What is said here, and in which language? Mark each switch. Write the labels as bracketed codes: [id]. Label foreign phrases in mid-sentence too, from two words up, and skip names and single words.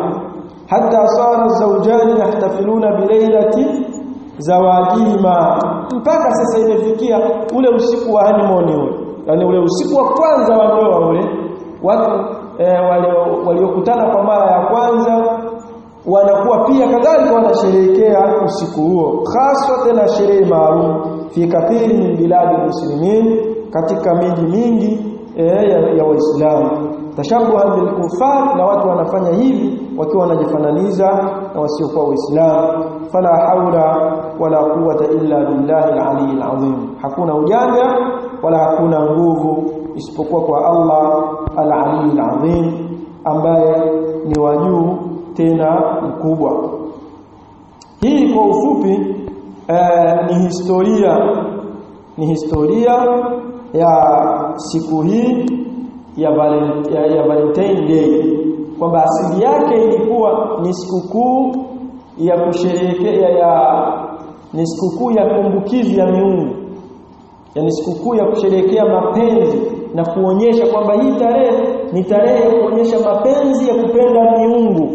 [ar] حتى صار الزوجان يحتفلون بليلة زواجهما, [sw] mpaka sasa imefikia ule usiku wa honeymoon ule, yani ule usiku wa kwanza wa ndoa ule, watu waliokutana kwa mara ya kwanza wanakuwa pia kadhalika wanasherehekea usiku huo, hasa tena sherehe maalum [ar] في كثير من بلاد المسلمين, [sw] katika miji mingi ya Waislamu. [ar] تشبها بالكفار, [sw] na watu wanafanya hivi wakiwa wanajifananiza na wasiokuwa Waislamu. [ar] فلا حول ولا قوة إلا بالله العلي العظيم, [sw] hakuna ujanja wala hakuna nguvu isipokuwa kwa Allah [ar] العلي العظيم, [sw] ambaye ni wa juu tena mkubwa. Hii kwa ufupi ni historia ya siku hii ya Valentine Day, kwamba asili yake ilikuwa ni sikukuu ya kusherehekea, ni sikukuu ya kumbukizi ya miungu, yani sikukuu ya kusherehekea mapenzi na kuonyesha kwamba hii tarehe ni tarehe ya kuonyesha mapenzi ya kupenda miungu.